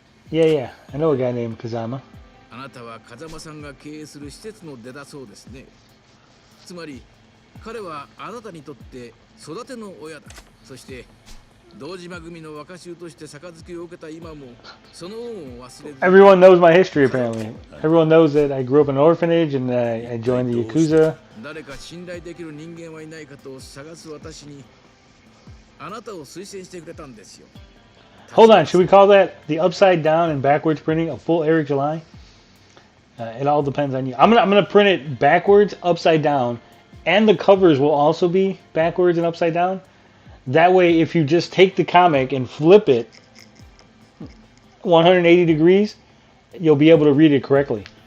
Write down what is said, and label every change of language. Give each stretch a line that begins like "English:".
English: Yeah, yeah. I know a guy named Kazama.
Japanese: あなたは風間さんが経営する施設の出だそうですね。つまり彼はあなたにとって育ての親だ。そして堂島組の若衆として杯を受けた今もその恩を忘れず。
English: Everyone knows my history apparently. Everyone knows that I grew up in an orphanage and I joined the Yakuza.
Japanese: 誰か信頼できる人間はいないかと探す私にあなたを推薦してくれたんですよ。
English: Hold on, should we call that the upside down and backwards printing a full Eric July? It all depends on you. I'm gonna print it backwards, upside down, and the covers will also be backwards and upside down. That way, if you just take the comic and flip it 180 degrees, you'll be able to read it correctly.